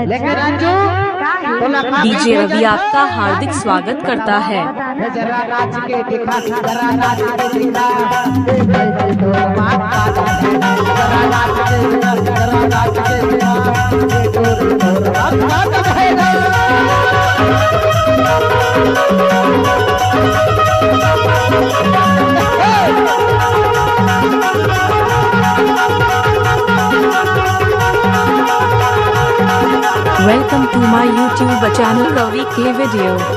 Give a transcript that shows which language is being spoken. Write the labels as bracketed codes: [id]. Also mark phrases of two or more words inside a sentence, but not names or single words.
[hi] लेकिन अंजू डीजे रवि आपका हार्दिक स्वागत करता है। जरा नाच के दिखा, जरा नाच के दिखा, बही तोरमा गाता है ना। जरा नाच के दिखा, जरा नाच के दिखा, बही तोरमा गाता है ना। [en] Welcome to my YouTube channel [hi] रवि के वीडियो।